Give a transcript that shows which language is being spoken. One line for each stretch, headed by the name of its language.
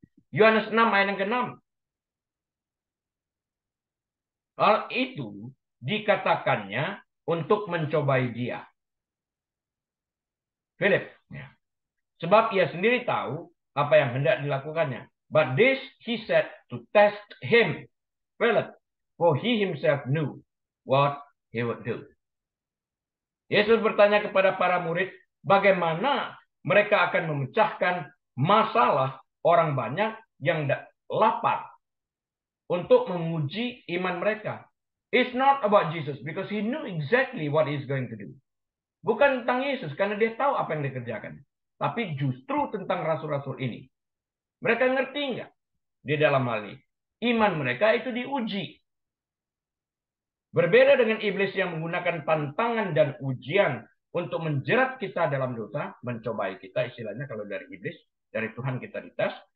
Indonesian: Yohanes 6 ayat yang ke-6. Hal itu dikatakannya untuk mencobai dia. Philip. Ya. Sebab ia sendiri tahu apa yang hendak dilakukannya.
English: But this he said to test him, Philip, for he himself knew what he would do.
Indonesian: Yesus bertanya kepada para murid, bagaimana mereka akan memecahkan masalah orang banyak yang lapar untuk menguji iman mereka.
English: It's not about Jesus because he knew exactly what he's going to do.
Indonesian: Bukan tentang Yesus karena dia tahu apa yang dikerjakan. Tapi justru tentang rasul-rasul ini. Mereka ngerti nggak di dalam hal ini? Iman mereka itu diuji. Berbeda dengan iblis yang menggunakan tantangan dan ujian untuk menjerat kita dalam dosa, mencobai kita istilahnya kalau dari iblis, dari Tuhan kita dites.